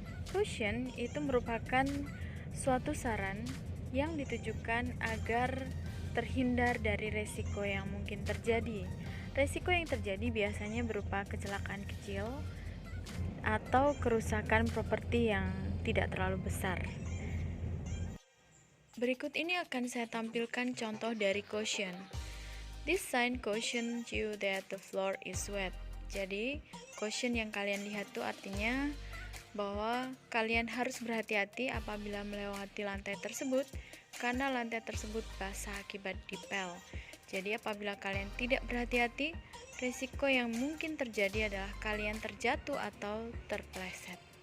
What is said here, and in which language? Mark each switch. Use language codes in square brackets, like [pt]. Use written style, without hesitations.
[id] Caution itu merupakan suatu saran yang ditujukan agar terhindar dari resiko yang mungkin terjadi. Resiko yang terjadi biasanya berupa kecelakaan kecil atau kerusakan properti yang tidak terlalu besar. Berikut ini akan saya tampilkan contoh dari caution. [en] This sign cautions you that the floor is wet. [id] Jadi, caution yang kalian lihat itu artinya bahwa kalian harus berhati-hati apabila melewati lantai tersebut, karena lantai tersebut basah akibat dipel. Jadi apabila kalian tidak berhati-hati, risiko yang mungkin terjadi adalah kalian terjatuh atau terpeleset.